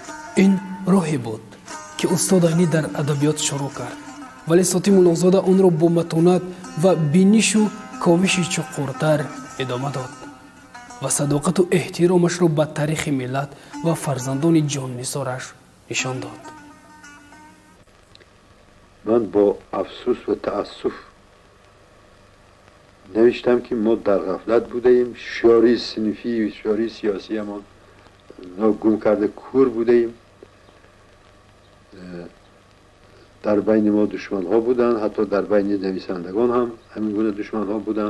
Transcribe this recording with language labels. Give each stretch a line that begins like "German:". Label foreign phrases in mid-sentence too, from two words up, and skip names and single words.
Tajik: ин роҳе буд ки устод айнӣ дар адабиёт шурӯъ кард, вале Сотим Улуғзода онро бо матонат ва бинишу ковиши чуқуртар идома дод ва садоқату эҳтиромашро ба таърихи миллат ва фарзандони ҷоннисораш нишон дод.
Persian: من با افسوس و تأسف نوشتم که ما در غفلت بودیم، شعاری صنفی و شعاری سیاسی ما گم کرده کور بودیم. در بین ما دشمن ها بودن، حتی در بین نویسندگان هم همین گونه دشمن ها بودن.